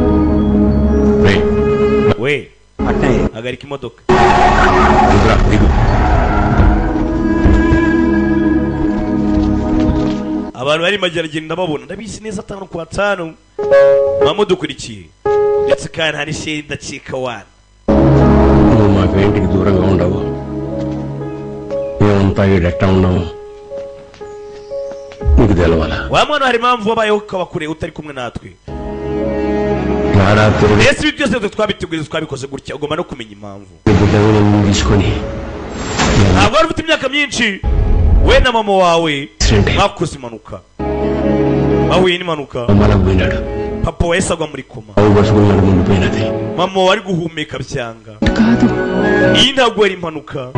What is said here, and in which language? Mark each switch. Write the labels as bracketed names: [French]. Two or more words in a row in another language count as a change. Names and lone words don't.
[Kinyarwanda] We hagarika imodoka. Abantu bari mageragenda babona ndabizi neza 5 kwa 5 mamudukurikiye ndetse kandi hari sheri ndacika wana [Telugu] మాకు ఇంటికి దూరంగా ఉండవు మేమంతా ఎట్లా ఉన్నాము నీకు తెలవాలా [Kinyarwanda] wa mwana hari impamvu wabayeho ukabakure utari kumwe natwe ese ibyo byose twabiteguye twabikoze gutya ugomba no kumenya impamvu ntabwo wari ufite imyaka myinshi we na mama wawe mwakoze impanuka bahuye n'impanuka papa wese agwa muri koma mama wari guhumeka byanga iyi ntabwo yari impanuka